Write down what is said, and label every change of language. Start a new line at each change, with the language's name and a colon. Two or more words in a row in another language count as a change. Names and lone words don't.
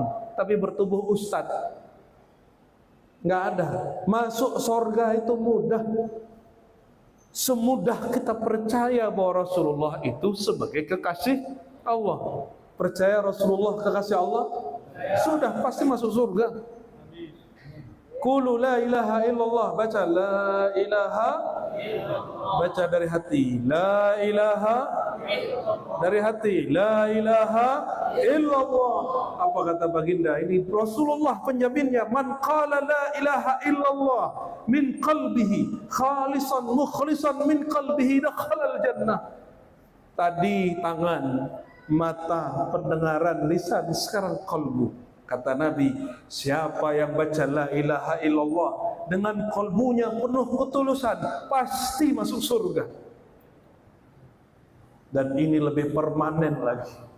Indonesian: Tapi bertubuh ustaz. Nggak ada. Masuk surga itu mudah. Semudah kita percaya bahwa Rasulullah itu sebagai kekasih Allah. Percaya Rasulullah kekasih Allah, sudah pasti masuk surga.
Arabic: قولوا لا إله إلا الله, baca لا إله إلا الله,
Indonesian: baca dari hati,
Arabic: لا إله
Indonesian: dari hati,
Arabic: لا إله إلا الله.
Indonesian: Apa kata baginda? Ini Rasulullah penjaminnya.
Arabic: من قال لا إله إلا الله من قلبه خالصا مخلصا من قلبه دخل الجنة.
Indonesian: Tadi tangan, mata, pendengaran, lisan, sekarang qalbu. Kata Nabi, siapa yang baca
Arabic: لا إله إلا الله
Indonesian: dengan kalbunya penuh ketulusan, pasti masuk surga. Dan ini lebih permanen lagi.